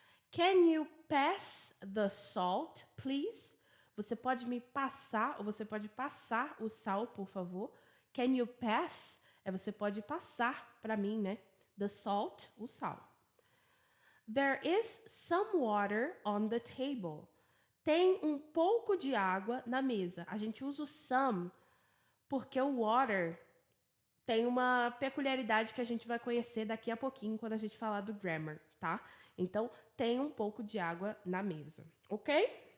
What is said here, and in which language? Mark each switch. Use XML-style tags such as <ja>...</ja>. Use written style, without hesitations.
<en>Can you pass the salt, please?</en> <pt>Você pode me passar, ou você pode passar o sal, por favor?</pt> <en>Can you pass?</en> <pt>Você pode passar para mim, né?</pt> <en>The salt,</en> <pt>o sal.</pt> <en>There is some water on the table.</en> <pt>Tem um pouco de água na mesa. A gente usa o some porque o water tem uma peculiaridade que a gente vai conhecer daqui a pouquinho quando a gente falar do grammar, tá? Então, tem um pouco de água na mesa, ok?</pt>